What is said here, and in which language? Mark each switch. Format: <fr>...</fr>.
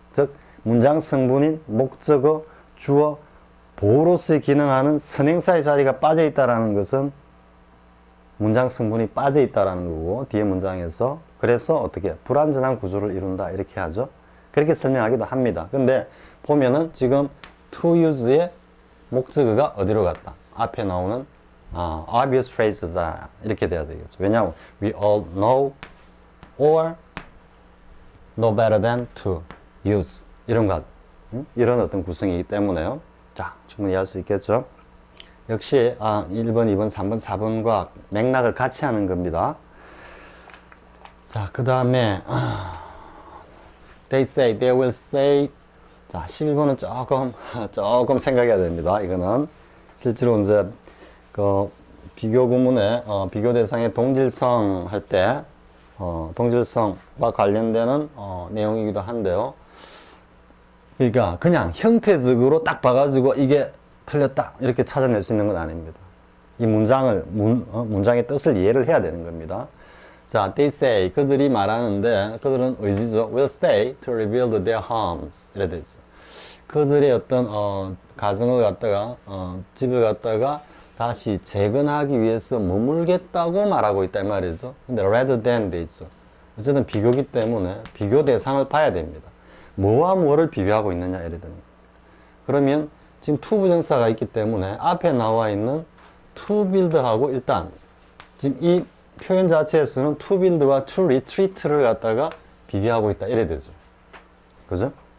<ko>즉 문장 성분인 목적어, 주어, 보호로서 기능하는 선행사의 자리가 빠져 있다는 것은 문장 성분이 빠져 있다는 거고 뒤에 문장에서 그래서 어떻게 불완전한 구조를 이룬다 이렇게 하죠. 그렇게 설명하기도 합니다. 근데 보면은 지금 to use의 목적어가 어디로 갔다? 앞에 나오는 obvious phrases다 이렇게 돼야 되겠죠. 왜냐하면</ko> <en>we all know or know better than to use</en> <ko>이런 것 이런 어떤 구성이기 때문에요. 자, 충분히 할 수 있겠죠. 역시 1번, 2번, 3번, 4번과 맥락을 같이 하는 겁니다.</ko> <en>자, 그 다음에 they say, they will say.</en> <ko>자, 11번은 조금 생각해야 됩니다. 이거는 실제로 이제 그 비교 구문에 비교 대상의 동질성 할 때 동질성과 관련되는 내용이기도 한데요. 그러니까 그냥 형태적으로 딱 봐가지고 이게 틀렸다 이렇게 찾아낼 수 있는 건 아닙니다. 이 문장의 뜻을 이해를 해야 되는 겁니다. 자,</ko> <en>they say,</en> <ko>그들이 말하는데, 그들은 의지죠.</ko> <en>will stay to rebuild their homes.</en> <ko>이래 되죠. 그들의 어떤, 가정을 갖다가, 집을 갖다가 다시 재건하기 위해서 머물겠다고 말하고 있다, 이 말이죠. 근데 rather than 돼 있죠. 어쨌든 비교기 때문에 비교 대상을 봐야 됩니다. 뭐와 뭐를 비교하고 있느냐, 이래 되는 겁니다. 그러면 지금 to 부정사가 있기 때문에 앞에 나와 있는 to build하고 일단 지금 이 표현 자체에서는 to build와 to retreat를 갖다가 비교하고 있다 이래 되죠. 그죠?</ko>